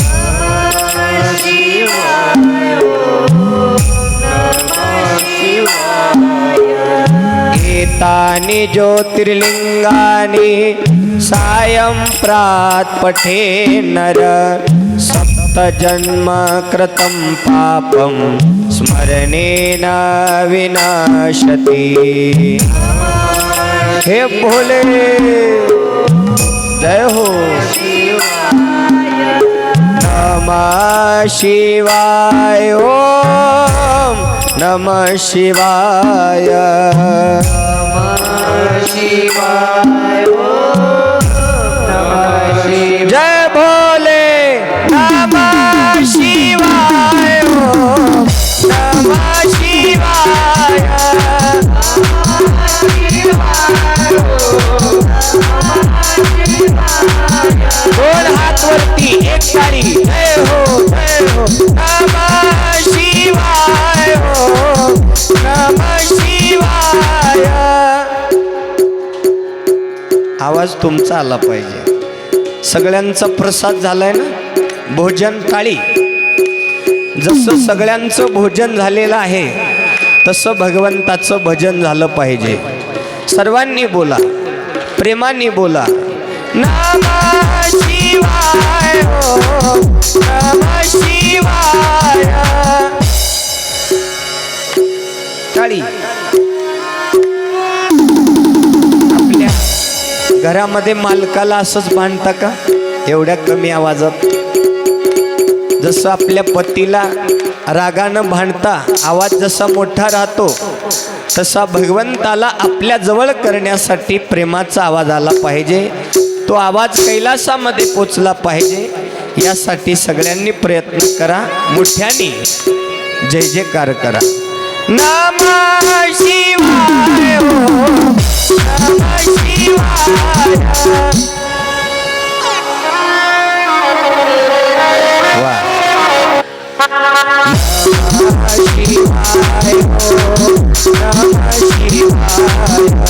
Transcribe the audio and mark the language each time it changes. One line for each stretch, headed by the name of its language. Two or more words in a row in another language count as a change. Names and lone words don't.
Sanskrit: एतानि ज्योतिर्लिंगानि सायं प्रात् पठे नर सप्तजन्म कृतं पापं स्मरणेन विनाशति.
Marathi: हे भोले जय हो.
Sanskrit: नमः शिवाय ओम नमः शिवाय.
Marathi: जय भोले.
Sanskrit: नमः शिवाय ओम नमः शिवाय.
Marathi: दोन हात वरती एक टाळी. जय हो जय हो.
Sanskrit: नमः शिवाय ओम नमः शिवाय.
Marathi: आवाज तुमचा आला पाहिजे. सगळ्यांचा प्रसाद झालाय ना. भोजन टाळी. जसं सगळ्यांचं भोजन झालेलं आहे तसं भगवंताचं भजन झालं पाहिजे. सर्वांनी बोला प्रेमाने बोला.
Sanskrit: नमः शिवाय ओम नमः शिवाय.
Marathi: टाळी. आपल्या घरामध्ये मालकाला असंच भांडता का एवढ्या कमी आवाजात? जसं आपल्या पतीला रागानं भांडता आवाज जसा मोठा राहतो तसा भगवंताला आपल्या जवळ करण्यासाठी प्रेमाचा आवाज आला पाहिजे. तो आवाज कैलासामध्ये पोचला पाहिजे. यासाठी सगळ्यांनी प्रयत्न करा. मोठ्याने जय जयकार करा.
Sanskrit: नमः शिवाय ओम नमः शिवाय वा नमः शिवाय ओम नमः शिवाय